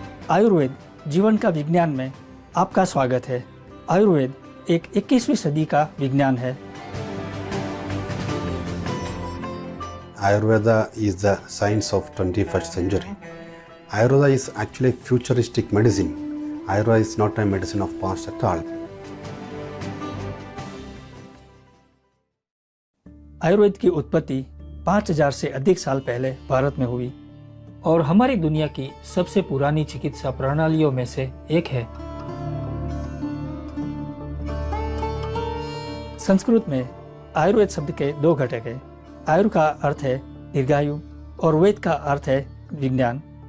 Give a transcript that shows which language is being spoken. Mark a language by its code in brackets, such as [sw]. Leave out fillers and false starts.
[hi] आयुर्वेद जीवन का विज्ञान में आपका स्वागत है। आयुर्वेद एक 21वीं सदी का विज्ञान है। [en] Ayurveda is the science of 21st century. Ayurveda is actually futuristic medicine. Ayurveda is not a medicine of past at all. [hi] Ayurveda की उत्पत्ति 5000 से अधिक साल पहले भारत में हुई और हमारी दुनिया की सबसे पुरानी चिकित्सा प्रणालियों में से एक है। संस्कृत में आयुर्वेद शब्द के दो घटक हैं। आयुर का अर्थ है दीर्घायु और वेद का अर्थ है विज्ञान।